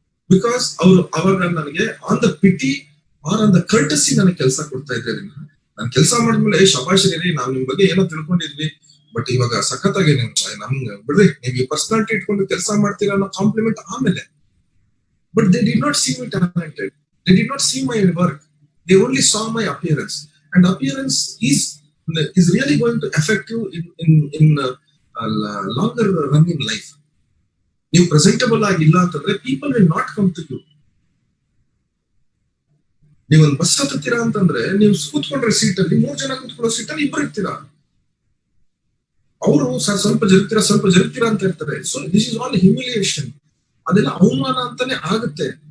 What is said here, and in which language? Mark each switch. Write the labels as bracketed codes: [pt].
[kn] Because ಅವರು ಅವಾಗ ನನಗೆ [en] on the pity or on the courtesy [kn] ನನಗೆ ಕೆಲಸ ಕೊಡ್ತಾ ಇದ್ರೆ, ನಾನು ಕೆಲಸ ಮಾಡಿದ್ಮೇಲೆ ಶಬಾಶ್ರೀ, ನಾವ್ ನಿಮ್ ಬಗ್ಗೆ ಏನೋ ತಿಳ್ಕೊಂಡಿದ್ವಿ, ಬಟ್ ಇವಾಗ ಸಖತ್ತಾಗಿ ನಮ್ಗೆ ಬಿಡ್ರಿ, ನೀವು ಈ ಪರ್ಸನಾಲಿಟಿ ಇಟ್ಕೊಂಡು ಕೆಲಸ ಮಾಡ್ತೀರಾ ಅನ್ನೋ ಕಾಂಪ್ಲಿಮೆಂಟ್ ಆಮೇಲೆ. [en] But they did not see my talented, they did not see my work, they only saw my appearance. And appearance is really going to affect you in longer run in life. [kn] ನೀವು presentable ಆಗಿಲ್ಲ ಅಂತಂದ್ರೆ [en] People will not come to you. [kn] ನೀವೊಂದು bus ಹತ್ತೀರಾ ಅಂತಂದ್ರೆ ನೀವು ಕೂತ್ಕೊಂಡ್ರೆ ಸೀಟಲ್ಲಿ 3 ಜನ ಕೂತ್ಕೊಳ್ಳೋ ಸೀಟಲ್ಲಿ 2 ಇರ್ತೀರಾ, ಅವರು ಸ್ವಲ್ಪ ಜರುಗ್ತೀರಾ ಅಂತ ಇರ್ತಾರೆ. [en] So this is all humiliation. [kn] ಅದೆಲ್ಲ ಅವಮಾನ ಅಂತಾನೆ ಆಗುತ್ತೆ.